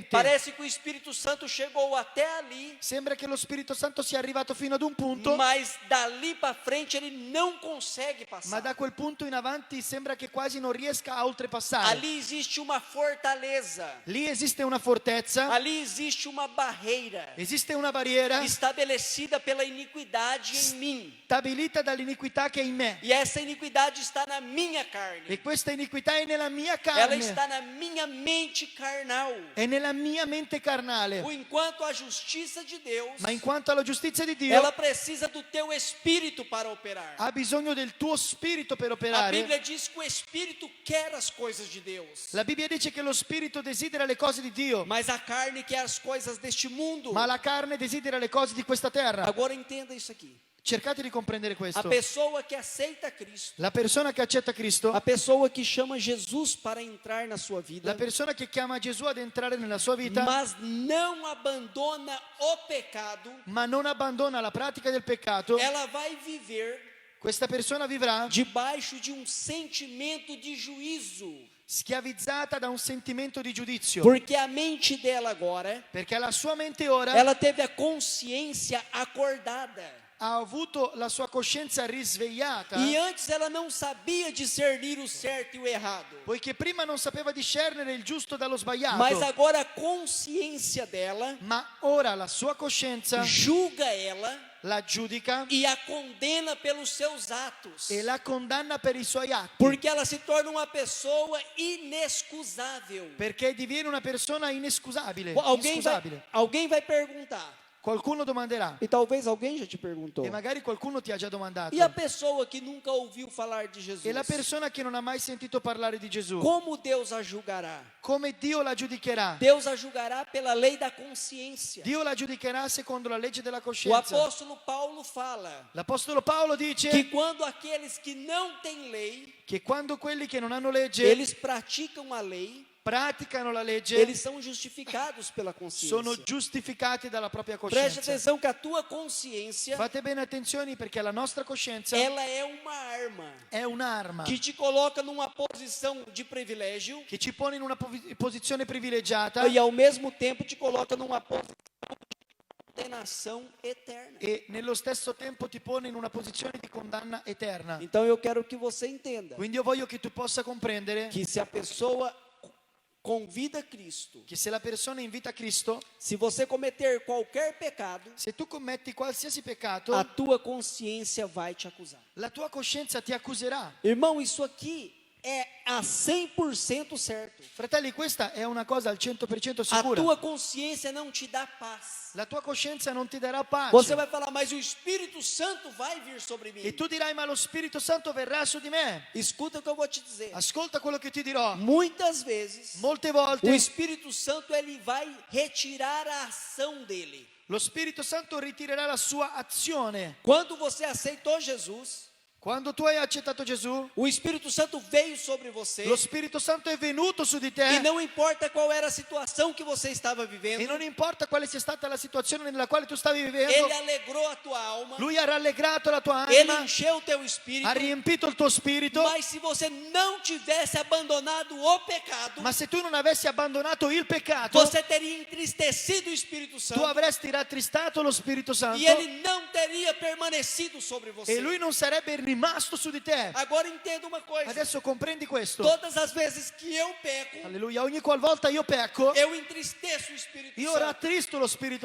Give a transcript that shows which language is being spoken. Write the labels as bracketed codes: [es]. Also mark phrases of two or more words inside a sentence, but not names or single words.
[pt] Parece que o Espírito Santo chegou até ali, [it] Sembra che lo Spirito Santo sia arrivato fino ad un punto, [pt] mas dali para frente ele não consegue [it] ma [pt] passar. [it] da quel punto in avanti sembra che quasi non riesca a oltrepassare. [pt] Ali existe uma fortaleza, [it] Lì esiste una fortezza, [pt] ali existe uma barreira [it] esiste una barriera [pt] estabelecida pela iniquidade em mim. [it] stabilita dall'iniquità che è in me. [pt] E essa iniquidade está na minha carne. [it] E questa iniquità è nella mia [pt] Ela [it] carne, [pt] está na minha mente carnal. [it] è nella mia mente carnale. [pt] Enquanto a justiça de Deus, [it] Ma in quanto alla giustizia di Dio, [pt] ela precisa do teu espírito para operar. [it] ha bisogno del tuo spirito per [pt] A [it] operare. [pt] Bíblia diz que o espírito quer as coisas de Deus, [it] La Bibbia dice che lo spirito desidera le cose di Dio, [pt] mas a carne quer as coisas deste mundo. [it] ma la carne desidera le cose di questa terra. [pt] Agora entenda isso aqui. [it] Cercate di comprendere [pt] A [it] questo. [pt] pessoa que aceita Cristo, [it] La persona che accetta Cristo, [pt] a pessoa que chama Jesus para entrar na sua vida, [it] la persona che chiama Gesù ad entrare nella sua vita, [pt] mas não abandona o pecado, [it] ma non abbandona la pratica del peccato, [pt] ela vai viver [it] questa persona vivrà [pt] debaixo de um sentimento de juízo, [it] schiavizzata da un sentimento di giudizio, [pt] porque a mente dela agora, [it] perché la sua mente ora [pt] ela teve a consciência acordada. [it] ha avuto la sua coscienza risvegliata, [pt] E antes ela não sabia discernir o certo e o errado. [it] poiché prima non sapeva discernere il giusto dallo sbagliato, [pt] Mas agora a consciência dela [it] ma ora la sua coscienza [pt] julga ela [it] la giudica [pt] e a condena pelos seus atos. [it] e la condanna per i suoi atti, [pt] Porque ela se torna uma pessoa inexcusável. [it] perché diviene una persona inescusabile, [pt] Alguém [it] inscusabile. [pt] vai perguntar, [it] Qualcuno domanderà, [pt] e talvez alguém já te perguntou, [it] e magari qualcuno ti ha già domandato, [pt] e a pessoa que nunca ouviu falar de Jesus, [it] e la persona che non ha mai sentito parlare di Gesù, [pt] como Deus a julgará? [it] come Dio la giudicherà? [pt] Deus a julgará pela lei da consciência. [it] Dio la giudicherà secondo la legge della [pt] O [it] coscienza. [pt] apóstolo Paulo fala [it] L'Apostolo Paolo dice [pt] que quando aqueles que não têm lei, [it] che quando quelli che non hanno legge [pt] eles praticam a lei, [it] praticano la legge, [pt] eles são justificados pela [it] sono [pt] consciência. [it] giustificati dalla propria [pt] Preste [it] coscienza. [pt] atenção que a tua consciência, [it] Fate bene attenzione perché la nostra coscienza [pt] ela é uma arma [it] è un'arma [pt] que te coloca numa posição de privilégio [it] che ci pone in una posizione privilegiata [pt] e ao mesmo tempo te coloca numa posição de condenação eterna. [it] e nello stesso tempo ti pone in una posizione di condanna eterna. [pt] Então eu quero que você entenda [it] Quindi io voglio che tu possa comprendere [pt] que se a pessoa convida Cristo, [it] che se la persona invita Cristo, [pt] se você cometer qualquer pecado, [it] se tu commetti qualsiasi peccato, [pt] a tua consciência vai te acusar. [it] la tua coscienza ti accuserà. [pt] Irmão, isso aqui é a 100% certo. [it] Fratelli, questa è una cosa al 100% [pt] A [it] sicura. [pt] tua consciência não te dá paz. [it] La tua coscienza non ti darà pace. [pt] Você vai falar, mas o Espírito Santo vai vir sobre mim. [it] E tu dirai, ma lo Spirito Santo verrà su di me. [pt] Escuta o que eu vou te dizer. [it] Ascolta quello che ti dirò. [pt] Muitas vezes, [it] Molte [pt] o [it] volte [pt] Espírito Santo ele vai retirar a ação dele. [it] lo Spirito Santo ritirerà la sua azione. [pt] Quando você aceitou Jesus, [it] Quando tu hai accettato Gesù, [pt] o Espírito Santo veio sobre você. [it] lo Spirito Santo è venuto su di [pt] E [it] te. [pt] não importa qual era a situação que você estava [it] E [pt] vivendo, [it] non importa quale sia stata la situazione nella quale tu stavi vivendo, [pt] ele alegrou a tua alma, [it] Lui ha rallegrato la tua [pt] ele [it] anima, [pt] encheu o teu espírito. [it] ha riempito il tuo spirito. [pt] Mas se você não tivesse abandonado o pecado, [it] Ma se tu non avessi abbandonato il peccato, [pt] você teria entristecido o Espírito [it] tu [pt] Santo [it] avresti rattristato lo Spirito Santo [pt] e ele não teria permanecido sobre você. [it] e Lui non sarebbe rimasto su di te. [pt] Agora entenda uma coisa: [it] Adesso comprendi questo. [pt] todas as vezes que eu peco, [it] Alleluia, ogni qualvolta io pecco, [pt] eu entristeço o Espírito [it] io [pt] Santo. [it] rattristo lo Spirito